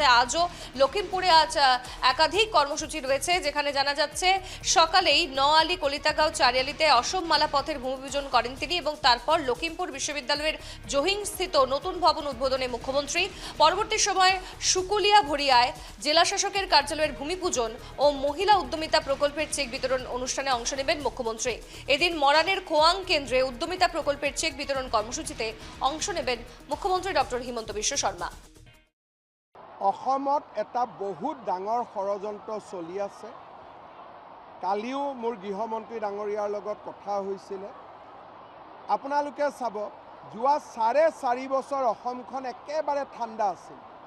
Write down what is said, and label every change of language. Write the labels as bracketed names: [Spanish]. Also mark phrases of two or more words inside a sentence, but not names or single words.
[Bangla] আজও লখিমপুরে একাধিক কর্মসূচি রয়েছে, যেখানে জানা যাচ্ছে সকালেই নোয়ালি কলিতাগাঁও চারিয়ালিতে অসম মালা পথের ভূমিপূজন করেন তিনি এবং তারপর লখিমপুর বিশ্ববিদ্যালয়ের জহিংস্থিত নতুন ভবন উদ্বোধনে মুখ্যমন্ত্রী। পরবর্তী সময়ে সুকুলিয়া ভরিয়ায় জেলা শাসকের কার্যালয়ের ভূমিপূজন ও মহিলা উদ্যমিতা প্রকল্পের চেক বিতরণ অনুষ্ঠানে অংশ নেবেন মুখ্যমন্ত্রী। এদিন মরানের খোয়াং কেন্দ্রে উদ্যমিতা প্রকল্পের চেক বিতরণ কর্মসূচিতে অংশ নেবেন মুখ্যমন্ত্রী ডক্টর হিমন্ত বিশ্ব শর্মা। [Assamese] অসমত এটা বহুত ডাঙৰ ষড়যন্ত্ৰ চলি আছে। কালিও মোৰ গৃহমন্ত্ৰী ডাঙৰীয়াৰ লগত কথা হৈছিলে। আপোনালোকে চাব, যোৱা 4.5 বছৰ অসমখন একেবাৰে ঠাণ্ডা আছিল।